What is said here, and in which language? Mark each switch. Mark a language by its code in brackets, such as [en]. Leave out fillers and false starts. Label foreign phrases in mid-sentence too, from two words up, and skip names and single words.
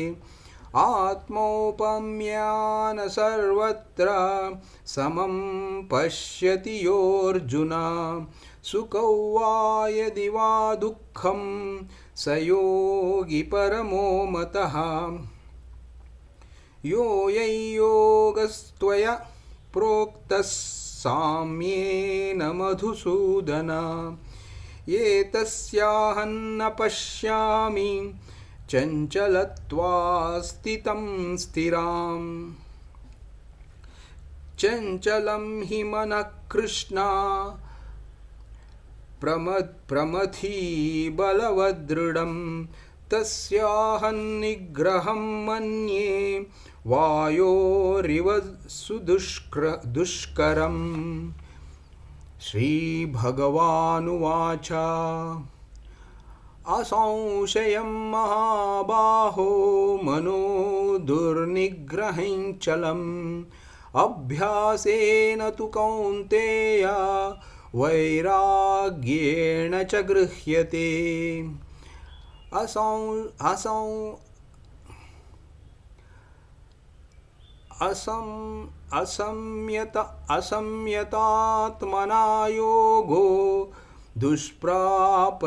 [sa] ಆತ್ಮೌಪಮ್ಯಾನ ಸರ್ವತ್ರ ಸಮಂ ಪಶ್ಯತಿ ಯೋರ್ಜುನ ಸುಖೌ ವಾ ಯದಿ ವಾ ದುಃಖಂ ಸ ಯೋಗಿ ಪರಮೋ ಮತಃ ಯೋ ಯೋಗಸ್ತ್ವಯ ಪ್ರೋಕ್ತಃ ಸಾಮ್ಯೇನ ಮಧುಸೂದನ ಏತಸ್ಯಾಹನ್ನ ಪಶ್ಯಾಮಿ ಚಂಚಲತ್ವಾ ಸ್ಥಿತಂ ಸ್ಥಿರಾಂ ಚಂಚಲಂ ಹಿ ಮನಃ ಕೃಷ್ಣ ಪ್ರಮಥೀ ಬಲವದೃಢಂ ತಸ್ಯಾಹನ್ನಿಗ್ರಹಂ ಮನ್ಯೇ ವಾಯೋರಿವ ದುಷ್ಕರಂ. ಶ್ರೀಭಗವಾನುವಾಚ ಅಸಂಶಯಂ ಮಹಾಬಾಹೋ ಮನೋ ದುರ್ನಿಗ್ರಹಂ ಚಲಂ अभ्यासेन तु कौन्तेय वैराग्येण च गृह्यते असंयतात्मना योगो दुष्प्राप